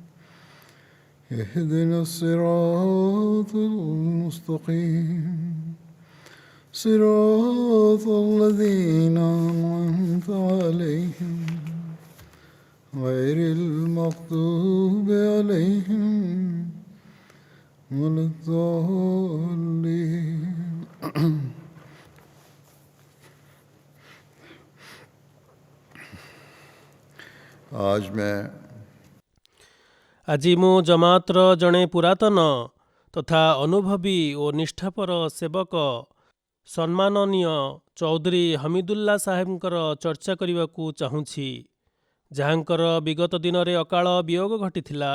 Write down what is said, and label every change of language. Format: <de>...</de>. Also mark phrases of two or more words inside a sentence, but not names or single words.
<ar>اهدنا الصراط المستقيم صراط الذين أنعمت عليهم غير المغضوب عليهم ولا الضالين.</ar> <hi>आज मैं</hi> <or>ଆଜି ମୁଁ ଜମାତର ଜଣେ ପୁରାତନ ତଥା ଅନୁଭବୀ ଓ ନିଷ୍ଠାପର ସେବକ ସମ୍ମାନନୀୟ ଚୌଧୁରୀ ହମିଦୁଲ୍ଲା ସାହେବଙ୍କର ଚର୍ଚ୍ଚା କରିବାକୁ ଚାହୁଁଛି, ଯାହାଙ୍କର ବିଗତ ଦିନରେ ଅକାଳ ବିୟୋଗ ଘଟିଥିଲା।</or>